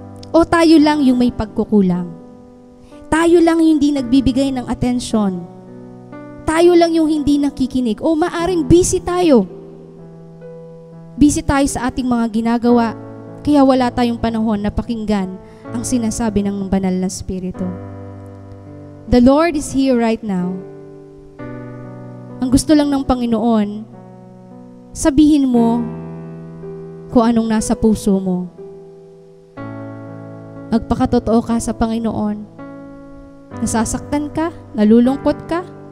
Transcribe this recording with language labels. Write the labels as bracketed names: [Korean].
[Filipino] O tayo lang yung may pagkukulang? Tayo lang hindi nagbibigay ng atensyon. Tayo lang yung hindi nakikinig. O maaring busy tayo. Busy tayo sa ating mga ginagawa, kaya wala tayong panahon na pakinggan ang sinasabi ng banal na Espiritu. [English] The Lord is here right now. [Filipino] Ang gusto lang ng Panginoon, sabihin mo kung anong nasa puso mo. Magpakatotoo ka sa Panginoon. Nasasaktan ka? Nalulungkot ka?